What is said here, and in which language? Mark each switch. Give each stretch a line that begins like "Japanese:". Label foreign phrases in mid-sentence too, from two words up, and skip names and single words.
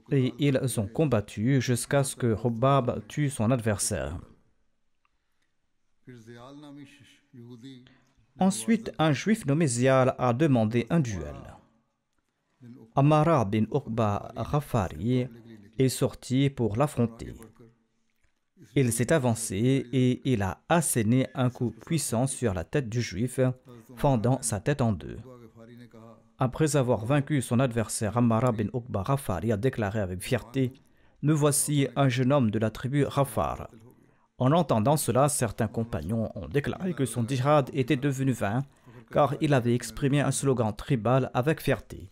French: Et ils ont combattu jusqu'à ce que Hubab tue son adversaire.
Hindi: फिर ज़ियाल नामी यहूदी
French: Ensuite, un juif nommé Zial a demandé un duel. बिन उक Amara bin Uqba Ghafari est sorti pour l'affronter. Il s'est avancé et il a asséné un coup puissant sur la tête du juif, fendant sa tête en deux.
Hindi: उक़बा गफ़ारी ने कहा
French: Après avoir vaincu son adversaire, Ammara bin Uqba Ghafari a déclaré avec fierté: me voici un jeune homme de la tribu Ghafar. En entendant cela, certains compagnons ont déclaré que son djihad était devenu vain, car il avait exprimé un slogan tribal avec fierté.